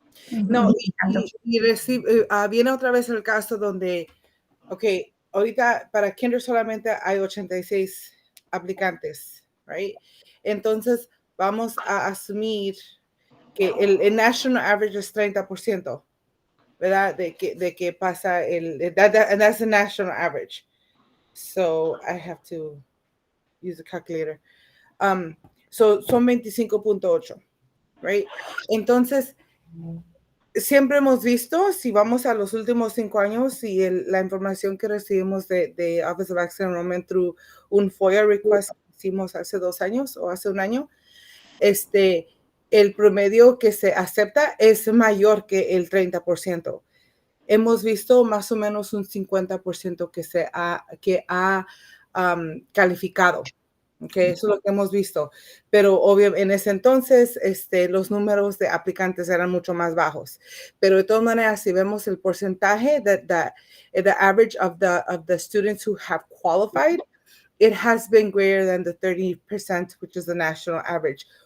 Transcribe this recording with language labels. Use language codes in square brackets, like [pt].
[es] No, y viene otra vez el caso donde, ahorita para kinder solamente hay 86 aplicantes, [en] right? [es] Entonces, vamos a asumir que el [en] national average [es] es 30%, ¿verdad? De que pasa [en] and that's the national average. So, I have to use the calculator. So, [es] son [en] 25.8, right? [es] Entonces, siempre hemos visto, si vamos a los últimos 5 años y la información que recibimos de Office of Access Enrollment [en] through [es] un [en] FOIA request [es] que hicimos hace 2 años o hace 1 año, el promedio que se acepta es mayor que el 30%. Hemos visto más o menos un 50% que ha calificado. Okay, eso es lo que hemos visto. Pero obviamente en ese entonces los números de aplicantes eran mucho más bajos. Pero de todas maneras, si vemos el porcentaje, [en] the average of the students who have qualified, it has been greater than the 30%, which is the national average.